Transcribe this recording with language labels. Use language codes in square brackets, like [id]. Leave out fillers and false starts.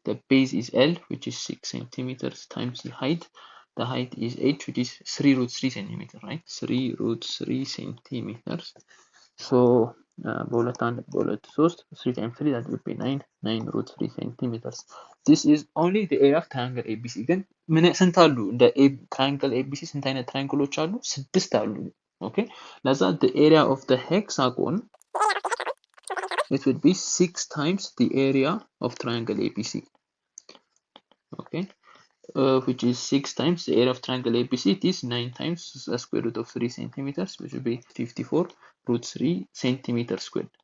[en] The base is L, which is 6 centimeters times the height. The height is h, which is 3 root 3 centimeters, right? 3 root 3 centimeters. So በሁለት 3 times 3 that would be 9 root 3 centimeters. This is only the area of triangle ABC. [am] ግን ምን ስንት አሉ? እንደ triangle ABC ስንት አይነት ትራያንግሎች አሉ? 6 አሉ። [en] Okay, ለዛ the area of the hexagon it would be 6 times the area of triangle ABC. Okay, which is 6 times the area of triangle ABC. It is 9 times the square root of 3 centimeters, which would be 54 root 3 centimeter squared.